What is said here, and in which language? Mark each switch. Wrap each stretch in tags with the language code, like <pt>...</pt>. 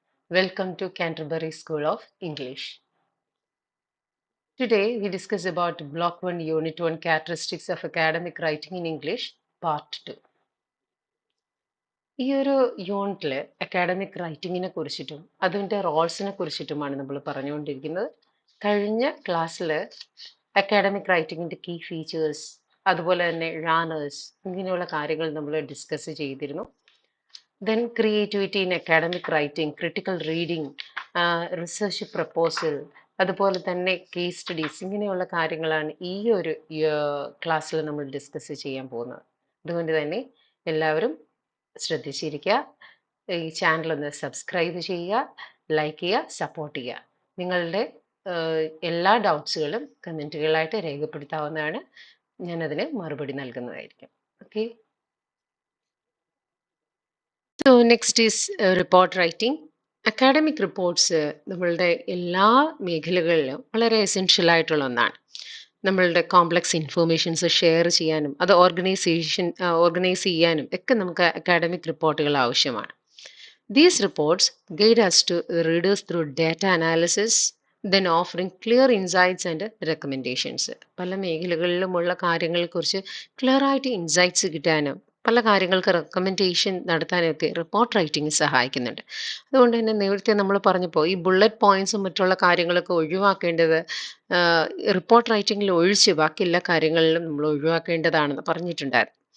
<en>Welcome to Canterbury School of English. Today, we discuss about Block 1, Unit 1 Characteristics of Academic Writing in English, Part 2.</en> <ml>ഈ ഒരു യൂണിറ്റിൽ academic റൈറ്റിങ്ങിനെ കുറിച്ചിട്ടും അതിൻ്റെ റോൾസിനെ കുറിച്ചിട്ടുമാണ് നമ്മൾ പറഞ്ഞുകൊണ്ടിരിക്കുന്നത്. കഴിഞ്ഞ ക്ലാസ്സിൽ അക്കാഡമിക് റൈറ്റിങ്ങിൻ്റെ കീ ഫീച്ചേഴ്സ് അതുപോലെ തന്നെ റാനേഴ്സ് ഇങ്ങനെയുള്ള കാര്യങ്ങൾ നമ്മൾ ഡിസ്കസ് ചെയ്തിരുന്നു.</ml> <en>Then creativity in academic writing, critical reading,</en> <ml>research proposal, അതുപോലെ തന്നെ കേസ് സ്റ്റഡീസ് ഇങ്ങനെയുള്ള കാര്യങ്ങളാണ് ഈ ഒരു ക്ലാസ്സിൽ നമ്മൾ ഡിസ്കസ് ചെയ്യാൻ പോകുന്നത്. അതുകൊണ്ട് തന്നെ എല്ലാവരും ശ്രദ്ധിച്ചിരിക്കുക. ഈ ചാനൽ ഒന്ന് സബ്സ്ക്രൈബ് ചെയ്യുക, ലൈക്ക് ചെയ്യുക, സപ്പോർട്ട് ചെയ്യുക. നിങ്ങളുടെ എല്ലാ ഡൗട്ട്സുകളും കമൻറ്റുകളായിട്ട് രേഖപ്പെടുത്താവുന്നതാണ്. ഞാനതിന് മറുപടി നൽകുന്നതായിരിക്കും. Okay.</ml> <en>So next is report writing.</en> <ml>Academic reports നമ്മളുടെ എല്ലാ മേഖലകളിലും വളരെ എസെൻഷ്യൽ ആയിട്ടുള്ള ഒന്നാണ്. നമ്മളുടെ കോംപ്ലക്സ് ഇൻഫോർമേഷൻസ് ഷെയർ ചെയ്യാനും അത് ഓർഗനൈസ് ചെയ്യാനും ഒക്കെ നമുക്ക് അക്കാഡമിക് റിപ്പോർട്ടുകൾ ആവശ്യമാണ്.</ml> <en>These reports guide us to readers through data analysis, then offering clear insights and recommendations.</en> <ml>പല മേഖലകളിലുമുള്ള കാര്യങ്ങളെക്കുറിച്ച് ക്ലിയർ ആയിട്ട് ഇൻസൈറ്റ്സ് കിട്ടാനും പല കാര്യങ്ങൾക്ക് റെക്കമെൻഡേഷൻ നടത്താനൊക്കെ റിപ്പോർട്ട് റൈറ്റിംഗ് സഹായിക്കുന്നുണ്ട്. അതുകൊണ്ട് തന്നെ നേരത്തെ നമ്മൾ പറഞ്ഞപ്പോൾ ഈ ബുള്ളറ്റ് പോയിന്റ്സും മറ്റുള്ള കാര്യങ്ങളൊക്കെ ഒഴിവാക്കേണ്ടത് റിപ്പോർട്ട് റൈറ്റിംഗിൽ ഒഴിച്ച് ബാക്കി എല്ലാ കാര്യങ്ങളിലും നമ്മൾ ഒഴിവാക്കേണ്ടതാണെന്ന് പറഞ്ഞിട്ടുണ്ടായിരുന്നു.</ml>